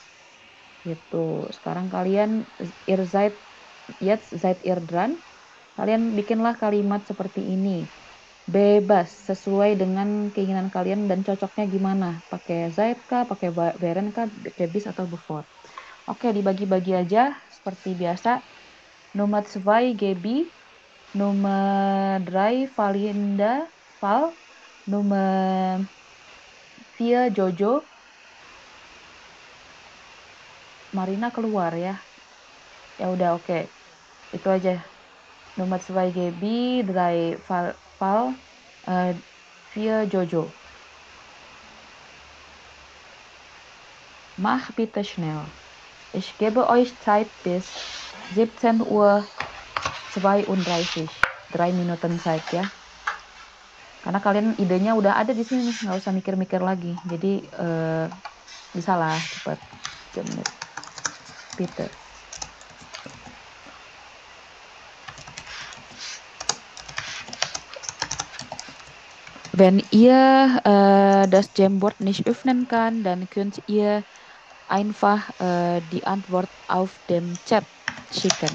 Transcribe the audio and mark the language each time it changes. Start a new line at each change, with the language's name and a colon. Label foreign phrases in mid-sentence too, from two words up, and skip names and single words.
Indonesian: Gitu. Sekarang kalian
German: jetzt seid ihr dran.
Indonesian: Kalian bikinlah kalimat seperti ini. Bebas, sesuai dengan keinginan kalian dan cocoknya gimana. Pakai seid kah, pakai wären kah, pakai bis atau before. Oke, dibagi-bagi aja seperti biasa.
German: Nummer 2 Gaby, Nummer 3 Valinda, Val, Nummer 4 Jojo.
Indonesian: Marina keluar ya. Ya udah oke. Itu aja.
German: Nummer 2 Gaby, 3 Val, 4 Jojo. Mach bitte schnell. Ich gebe euch Zeit bis 17:32 Uhr. 3 Minuten Zeit ya.
Indonesian: Karena kalian idenya udah ada di sini, nggak usah mikir-mikir lagi. Jadi bisa lah cepet. Menit. Peter.
German: Wenn ihr das Jamboard nicht öffnen kann, dann könnt ihr einfach die Antwort auf dem Chat schicken.